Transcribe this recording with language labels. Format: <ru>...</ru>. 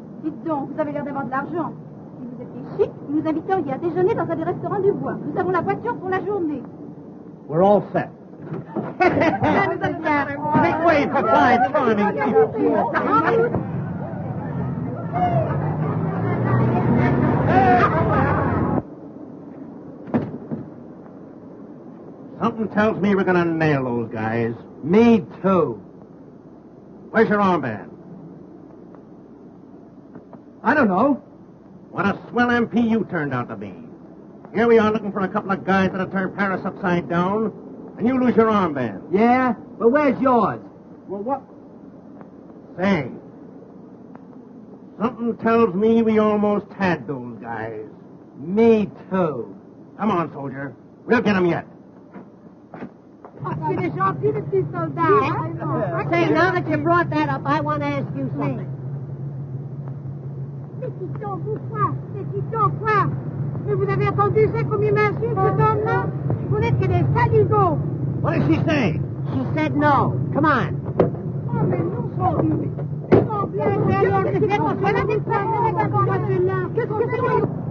<fr>Dites donc, vous avez l'air d'avoir de l'argent. Si vous étiez chic, vous nous inviteriez à déjeuner dans un des restaurants du bois. Nous avons la voiture pour la journée.</fr> <en>We're all set. Make way for five charming people. Something tells me we're going to nail those guys. Me too. Where's your armband? I don't know. What a swell MP you turned out to be. Here we are looking for a couple of guys that'll turn Paris upside down, and you lose your armband. Yeah? But where's yours? Well, what? Say, something tells me we almost had those guys. Me too. Come on, soldier. We'll get them yet.</en> <fr>Il est gentil, le petit soldat.</fr> <en>Say, now that you brought that up, I want to ask you something.</en> <fr>Pétiton, pourquoi? Pétiton, quoi? Mais vous avez entendu ça comme il m'insulte, cet homme-là? Vous n'êtes que des saligots.</fr> <en>What did she say? She said no. Come on.</en> <fr>Oh, mais non, son Dieu. Oh, bien, qu'est-ce que c'est?</fr>